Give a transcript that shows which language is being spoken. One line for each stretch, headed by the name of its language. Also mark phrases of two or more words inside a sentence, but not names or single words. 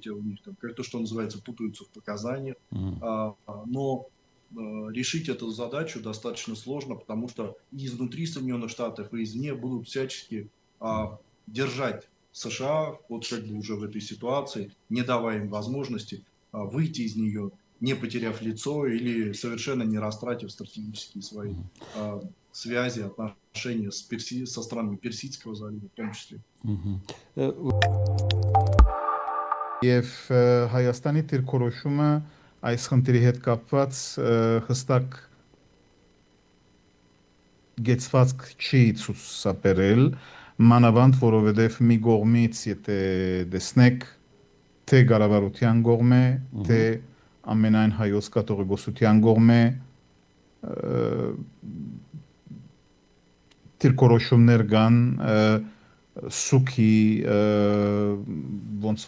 Russian: У них там, как то, что называется, путаются в показаниях. Но решить эту задачу достаточно сложно, потому что и изнутри Соединенных Штатов, и извне будут всячески держать США вот как бы уже в этой ситуации, не давая им возможности выйти из нее, не потеряв лицо или совершенно не растратив стратегические свои связи, отношения со странами Персидского залива в том числе.
Armenian: Եվ Հայաստանի դիրքորոշումը այս խնդրի հետ կապված հստակ գեցվածք չի ցուցաբերել, մանավանդ որովհետև մի կողմից եթե տեսնեք թե կառավարության կողմ է, թե ամենայն հայոց կաթողիկոսության կողմ է, դիրքորոշումներ կան սուքի ոնց